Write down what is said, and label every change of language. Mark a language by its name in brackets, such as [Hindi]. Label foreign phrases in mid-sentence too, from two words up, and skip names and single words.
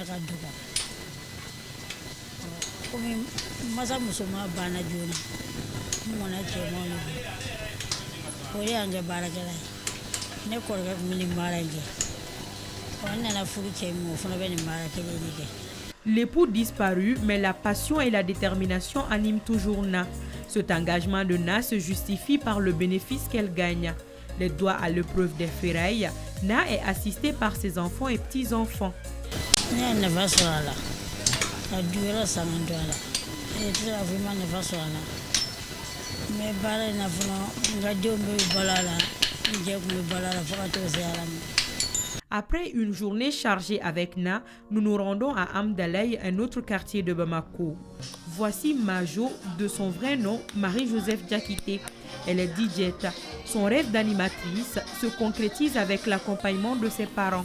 [Bambara] ka dɔgɔ komi masa musoman banna joona mona cɛ ma ne bolo o de y'an kɛ baarakɛla ye ne kɔrɔkɛ tun bɛ nin baara in kɛ n nana furu cɛ min o fana bɛ nin baara kelen de kɛ. [French] L'époux disparu, mais la passion et la détermination animent toujours Na. Cet engagement de Na se justifie par le bénéfice qu'elle gagne. Les doigts à l'épreuve des ferrailles, Na est assistée par ses enfants et petits-enfants. [Bambara] Ne ye nafa sɔrɔ a la ka du wɛrɛ san ka don a la e tɛ se k'a fɔ i ma nafa sɔrɔ a la n bɛ baara in na fɔlɔ n ka denw bɛ balo a la n cɛ tun bɛ balo a la fo ka t'o se ala ma. [French] Après une journée chargée avec Na, nous nous rendons à Amdalaï, un autre quartier de Bamako. Voici Majo, de son vrai nom, Marie-Joseph Diakité. Elle est DJ. Son rêve d'animatrice se concrétise avec l'accompagnement de ses parents.